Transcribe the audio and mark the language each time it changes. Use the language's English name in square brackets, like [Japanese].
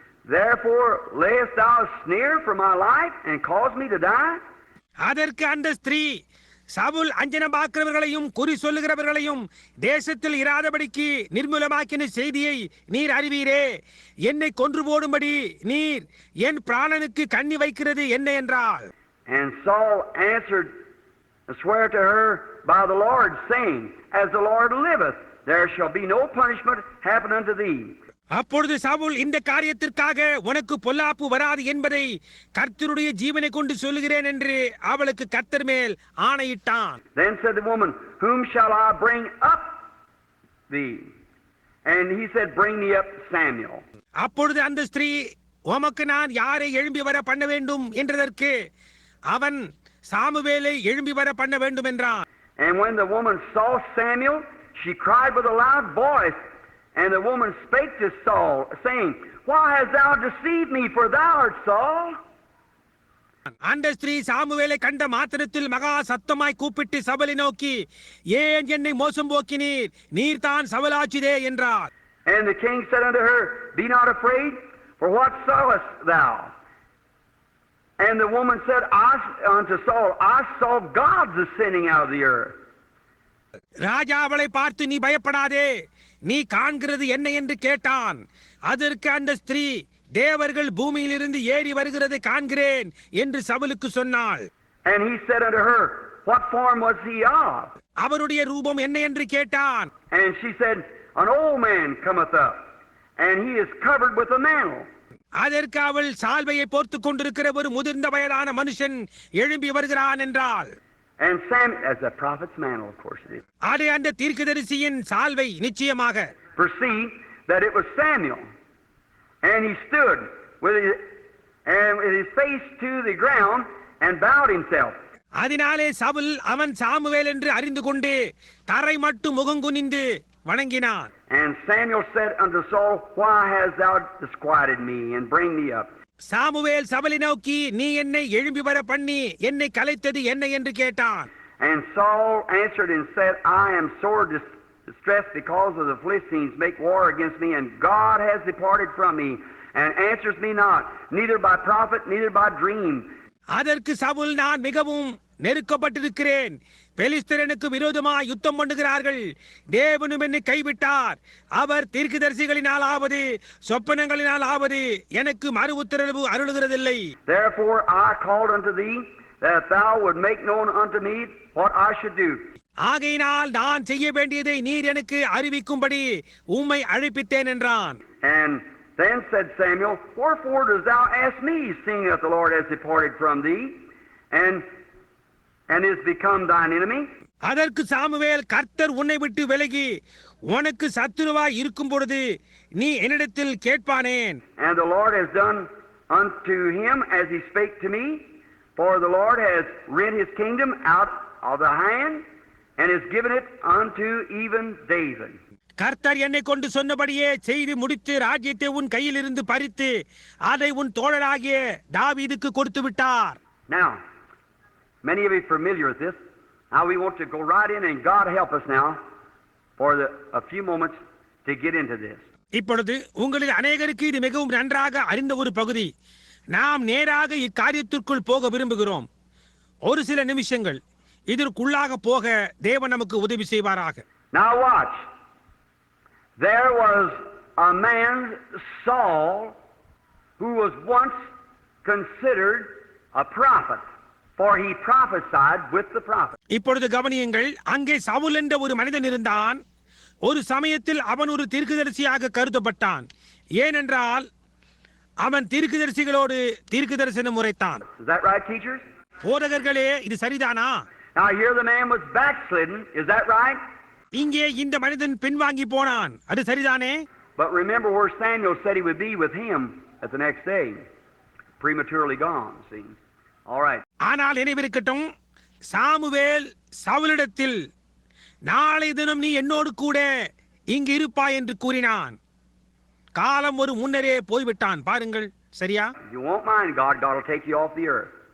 [English] Therefore layest thou a snare for my life and cause me to die? [Tamil] அதற்கு அந்த ஸ்திரீ, சவுல் அஞ்சனமாக்குறவர்களையும் குறி சொல்லுகிறவர்களையும் தேசத்தில் இராதபடிக்கு நிர்மூலமாக்கின செய்தியை நீர் அறிவீரே. என்னை கொன்று போடும்படி நீர் என் பிராணனுக்கு கண்ணி வைக்கிறது என்ன என்றாள். [English] And Saul answered and sware to her by the Lord, saying, As the Lord liveth, there shall be no punishment happen unto thee. [Tamil] அப்பொழுது சவுல், இந்த காரியத்திற்காக உனக்கு பொல்லாப்பு வராது என்பதை கர்த்தருடைய ஜீவனை கொண்டு சொல்லுகிறேன் என்று அவளுக்கு கர்த்தர் மேல் ஆணையிட்டான். [English] Then said the woman, Whom shall I bring up thee? And he said, Bring me up Samuel. [Tamil] அப்பொழுது அந்த ஸ்திரீ, உமக்கு நான் யாரை எழும்பி வர பண்ண வேண்டும் என்றதற்கு அவன், சாமுவேலை எழும்பி வர பண்ண வேண்டும் என்றான். [English] And when the woman saw Samuel, she cried with a loud voice. And the woman spake to Saul, saying, Why hast thou deceived me, for thou art Saul? [Tamil] அந்த ஸ்திரீ சாமுவேலை கண்ட மாத்திரத்தில் மகா சத்தமாய் கூப்பிட்டு சபலை நோக்கி, ஏன் என்னை மோசம் போக்கினீர், நீர் தான் சவலாச்சிதே என்றார். [English] And the king said unto her, Be not afraid, for what sawest thou? And the woman said unto Saul, I saw gods ascending out of the earth. [Tamil] ராஜா அவளை பார்த்து, நீ பயப்படாதே, நீ காண்கிறது என்ன என்று கேட்டான். அதற்கு அந்த ஸ்திரீ, தேவர்கள் பூமியிலிருந்து ஏறி வருகிறதை காண்கிறேன் என்று சவுலுக்கு சொன்னாள். [English] And he said unto her, What form was he of? [Tamil] அவருடைய ரூபம் என்ன என்று கேட்டான். [English] And she said, An old man cometh up, and he is covered with a mantle. [Tamil] அதற்கு அவள், சால்வையை போர்த்துக் கொண்டிருக்கிற ஒரு முதிர்ந்த வயதான மனுஷன் எழும்பி வருகிறான் என்றாள். [English] And Samuel, as a prophet's mantle, of course it is. [Tamil] அது அந்த தீர்க்கதரிசியின் சால்வை நிச்சயமாக. [English] Perceived that it was Samuel, and he stood with his face to the ground and bowed himself. [Tamil] அதனாலே சவுல் அவன் சாமுவேல் என்று அறிந்து கொண்டு தரை மட்டும் முகங்குனிந்து வணங்கினான். [English] And Samuel said unto Saul, Why hast thou disquieted me, and bring me up? [Tamil] Samuel சவுலை நோக்கி, நீ என்னை எழும்பி வர பண்ணி என்னை கலைத்தது என்ன என்று கேட்டான். [English] And Saul answered and said, I am sore distressed because of the Philistines make war against me, and God has departed from me, and answers me not, neither by prophet, neither by dream. [Tamil] அதற்கு சவுல், நான் மிகவும் நெருக்கப்பட்டிருக்கிறேன், பெலிஸ்தரனுக்கு விரோதமாய் யுத்தம் பண்ணுகிறார்கள், தேவனும் என்னை கைவிட்டார், அவர் தீர்க்கதரிசிகளினாலாவது சொப்பனங்களினாலாவது எனக்கு மறு உத்தரவு அருளுகிறதில்லை. [English] Therefore I called unto thee, that thou would make known unto me what I should do. [Tamil] ஆகையினால் நான் செய்ய வேண்டியதை நீர் எனக்கு அறிவிக்கும்படி உம்மை அழைப்பித்தேன் என்றான். [English] And then said Samuel, Wherefore dost thou ask me, seeing that the Lord has departed from thee, and is become thine enemy? [Tamil] அதற்கு Samuel, கர்த்தர் உன்னை விட்டு விலகி உனக்கு சத்துருவாய் இருக்கும் பொழுது நீ என்னிடத்தில் கேட்பானேன். [English] And the Lord has done unto him as he spake to me, for the Lord has rent his kingdom out of the hand, and has given it unto even David. [Tamil] கர்த்தர் என்னை கொண்டு சொன்னபடியே செய்து முடித்து ராஜ்யத்தை உன் கையில் இருந்து பறித்து அதை உன் தோழராகிய தாவீதுக்கு கொடுத்து விட்டார். [English] Now, many of you are familiar with this. Now we want to go right in, and God help us now for a few moments to get into this. [Tamil] இப்பொழுது உங்களில் அநேகருக்கு இது மிகவும் நன்றாக அறிந்த ஒரு பகுதி. நாம் நேராக இக்காரியத்திற்குள் போக விரும்புகிறோம். ஒரு சில நிமிஷங்கள் இதற்குள்ளாக போக தேவன் நமக்கு உதவி செய்வாராக. [English] Now watch. There was a man, Saul, who was once considered a prophet, for he prophesied with the prophet. [Tamil] இப்பொழுது கவனியுங்கள், அங்கே சவுல் என்ற ஒரு மனிதன் இருந்தான். ஒரு சமயத்தில் அவன் ஒரு தீர்க்கதரிசியாக கருதப்பட்டான். ஏனென்றால் அவன் தீர்க்கதரிசிகளோடு தீர்க்கதரிசனம் உரைத்தான். [English] Is that right, teachers? [Tamil] போதகர்களே, இது சரிதானா? [English] Now here the man was backslidden. Is that right? [Tamil] இங்கே இந்த மனிதன் பின்வாங்கி போனான். அது சரிதானே? [English] But remember where Samuel said he would be with him at the next day. Prematurely gone, see. All right. [Tamil] ஆனால் நினைவிருக்கட்டும், சாமுவேல் சவுலிடத்தில், நாளை தினம் நீ என்னோடு கூட இங்கு இருப்பாய் என்று கூறினான். காலம் ஒரு முன்னரே போய்விட்டான். பாருங்கள், சரியா? [English] You won't mind God will take you off the earth.